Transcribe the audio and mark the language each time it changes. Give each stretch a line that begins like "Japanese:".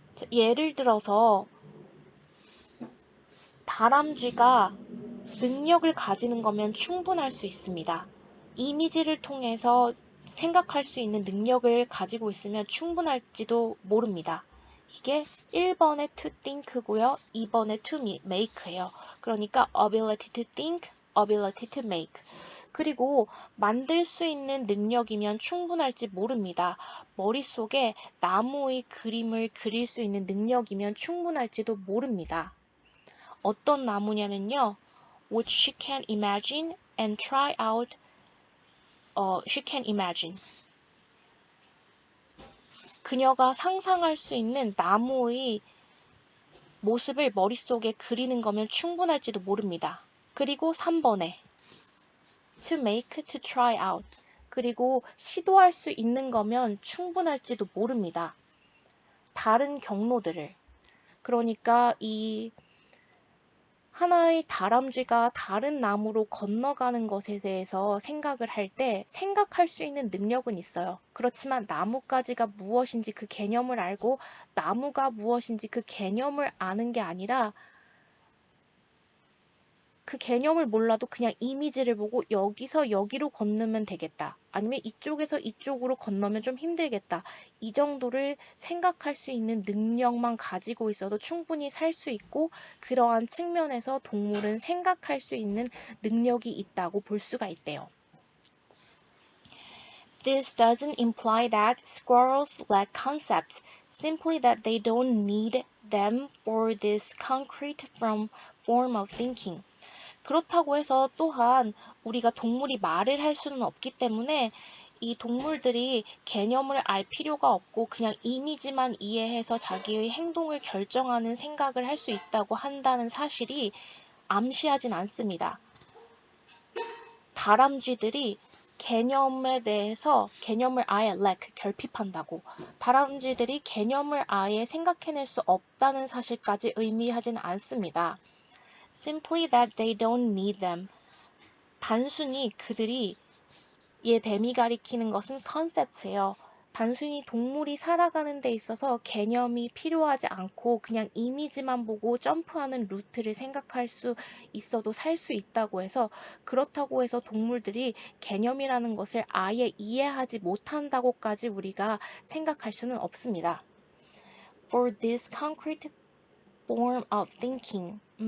Korean: 예를 들어서 다람쥐가 능력을 가지는 거면 충분할 수 있습니다. 이미지를 통해서 생각할 수 있는 능력을 가지고 있으면 충분할지도 모릅니다. 이게 1번의
English: to think
Korean: 고요. 2번의
English: to make
Korean: 예요. 그러니까
English: ability to think, ability to make.
Korean: 그리고 만들 수 있는 능력이면 충분할지 모릅니다. 머릿속에 나무의 그림을 그릴 수 있는 능력이면 충분할지도 모릅니다. 어떤 나무냐면요.
English: Which she can imagine and try out. She can imagine.
Korean: 그녀가 상상할 수 있는 나무의 모습을 머릿속에 그리는 거면 충분할지도 모릅니다. 그리고 3번에
English: to make, to try out.
Korean: 그리고 시도할 수 있는 거면 충분할지도 모릅니다. 다른 경로들을. 그러니까 이 하나의 다람쥐가 다른 나무로 건너가는 것에 대해서 생각을 할 때 생각할 수 있는 능력은 있어요. 그렇지만 나뭇가지가 무엇인지 그 개념을 알고 나무가 무엇인지 그 개념을 아는 게 아니라 그 개념을 몰라도 그냥 이미지를 보고 여기서 여기로 건너면 되겠다. 아니면 이쪽에서 이쪽으로 건너면 좀 힘들겠다. 이 정도를 생각할 수 있는 능력만 가지고 있어도 충분히 살 수 있고 그러한 측면에서 동물은 생각할 수 있는 능력이 있다고 볼 수가 있대요.
English: This doesn't imply that squirrels lack concepts, simply that they don't need them for this concrete form of thinking.
Korean: 그렇다고 해서 또한 우리가 동물이 말을 할 수는 없기 때문에 이 동물들이 개념을 알 필요가 없고 그냥 이미지만 이해해서 자기의 행동을 결정하는 생각을 할 수 있다고 한다는 사실이 암시하진 않습니다. 다람쥐들이 개념에 대해서 개념을 아예 lack, 결핍한다고 다람쥐들이 개념을 아예 생각해낼 수 없다는 사실까지 의미하진 않습니다.
English: Simply that they don't need them.
Korean: 단순히 그들이 얘 댐이 가리키는 것은 컨셉트예요. 단순히 동물이 살아가는 데 있어서 개념이 필요하지 않고 그냥 이미지만 보고 점프하는 루트를 생각할 수 있어도 살 수 있다고 해서 그렇다고 해서 동물들이 개념이라는 것을 아예 이해하지 못한다고까지 우리가 생각할 수는 없습니다.
English: For this concrete form of thinking.